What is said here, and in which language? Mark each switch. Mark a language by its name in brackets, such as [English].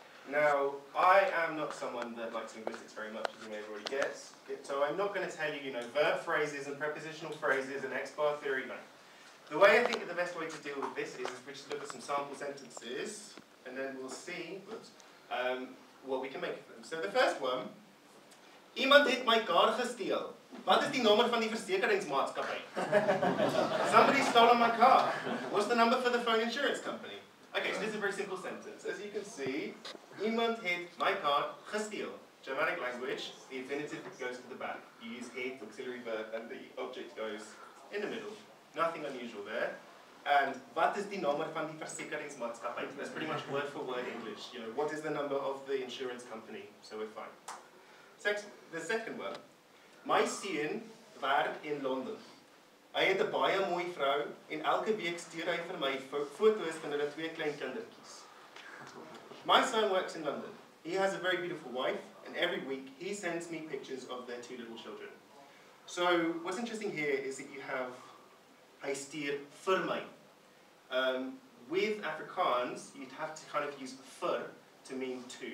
[English] Now, I am not someone that likes linguistics very much, as you may have already guessed. So I'm not going to tell you, verb phrases and prepositional phrases and X-bar theory, no. The way I think the best way to deal with this is if we just look at some sample sentences, and then we'll see what we can make of them. [Afrikaans] So the first one, iemand het my kar gesteel. Wat is die nommer van die versekeringsmaatskappy? [English] Somebody stole my car. What's the number for the phone insurance company? Okay, so this is a very simple sentence. As you can see, [Afrikaans] iemand het my car gesteel. [English] Germanic language, the infinitive goes to the back. You use het, auxiliary verb, and the object goes in the middle. Nothing unusual there. [Afrikaans] And wat is die nommer van die versekeringsmaatskappy? [English] That's pretty much word for word English. What is the number of the insurance company? So we're fine. The second one. [Afrikaans] My seun werk in Londen. Hy het 'n baie mooi vrou en elke week stuur hy vir my foto's van hulle 2 klein kindertjies. [English] My son works in London. He has a very beautiful wife, and every week he sends me pictures of their 2 little children. So what's interesting here is that you have [Afrikaans] hy stuur vir my. [English] with Afrikaans, you'd have to kind of use vir to mean to.